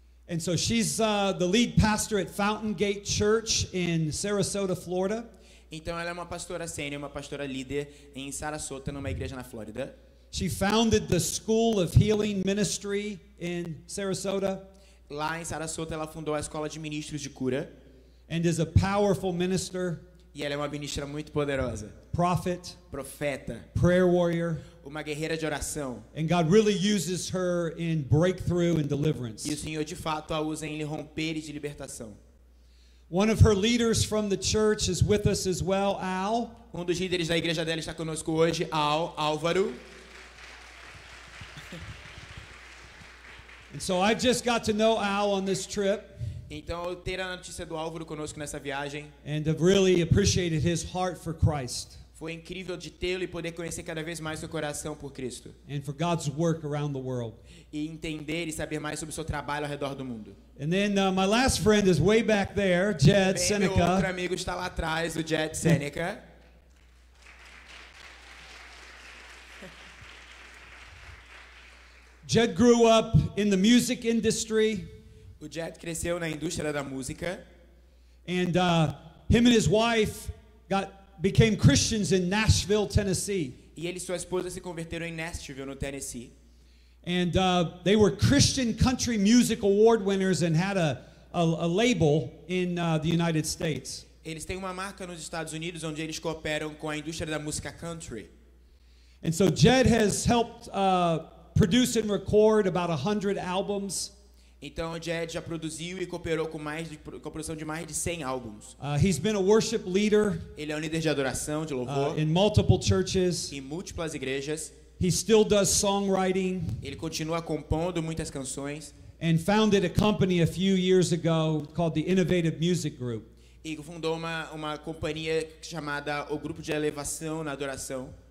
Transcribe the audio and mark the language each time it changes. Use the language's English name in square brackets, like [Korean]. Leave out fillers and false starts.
[English] And so she's the lead pastor at Fountain Gate Church in Sarasota, Florida. [Portuguese] Então ela é uma pastora sênior, uma pastora líder em Sarasota, numa igreja na Flórida. [English] She founded the School of Healing Ministry in Sarasota. [Portuguese] Lá em Sarasota ela fundou a escola de ministros de cura. [English] And is a powerful minister. [Portuguese] E ela é uma ministra muito poderosa. [English] Prophet. [Portuguese] Profeta. [English] Prayer warrior. [Portuguese] Uma guerreira de oração. [English] And God really uses her in breakthrough and deliverance. [Portuguese] E o Senhor de fato a usa em romper e de libertação. [English] One of her leaders from the church is with us as well, Al. [Portuguese] Um dos líderes da igreja dela está conosco hoje, Álvaro. [English] And so I just got to know Al on this trip. [Portuguese] Então eu ter a notícia do Álvaro conosco nessa viagem. [English] And have really appreciated his heart for Christ. [Portuguese] Foi incrível de tê-lo e poder conhecer cada vez mais seu coração por Cristo. [English] And for God's work around the world. [Portuguese] E entender e saber mais sobre o seu trabalho ao redor do mundo. [English] And then my last friend is way back there, Jed Seneca. [Portuguese] Meu outro amigo está lá atrás, o Jed Seneca. [English] Jed grew up in the music industry. [Portuguese] O Jed cresceu na indústria da música. [English] And him and his wife became Christians in Nashville, Tennessee. [Portuguese] E ele e sua esposa se converteram em Nashville, no Tennessee. [English] And they were Christian Country Music Award winners and had a label in the United States. [Portuguese] Eles têm uma marca nos Estados Unidos onde eles cooperam com a indústria da música country. [English] And so Jed has helped produce and record about 100 albums. [Portuguese] Então o Jed já produziu e cooperou com a produção de mais de 100 álbuns. [English] He's been a worship leader. [Portuguese] Ele é um líder de adoração, de louvor. [English] In multiple churches. [Portuguese] Em múltiplas igrejas. [English] He still does songwriting. [Portuguese] Ele continua compondo muitas canções. [English] And founded a company a few years ago called the Innovative Music Group. [Portuguese] E fundou uma companhia chamada o Grupo de Elevação na Adoração.